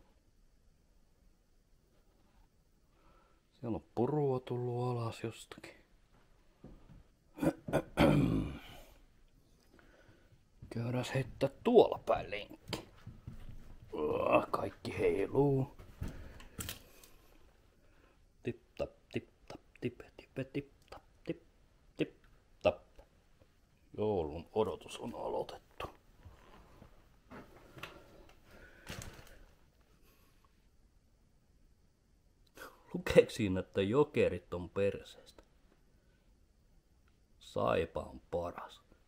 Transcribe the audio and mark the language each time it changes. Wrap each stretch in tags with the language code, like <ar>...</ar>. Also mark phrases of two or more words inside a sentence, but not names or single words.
<fi>Siellä on purua tullut alas jostakin. Käydään heittää tuolla päin lenkki. Kaikki heiluu. Tip tap tip tap tip tip tip tap tip tip tap. Joulun odotus on aloitettu. Lukeeko siinä, että jokerit on perseestä? Saipa on paras.</fi>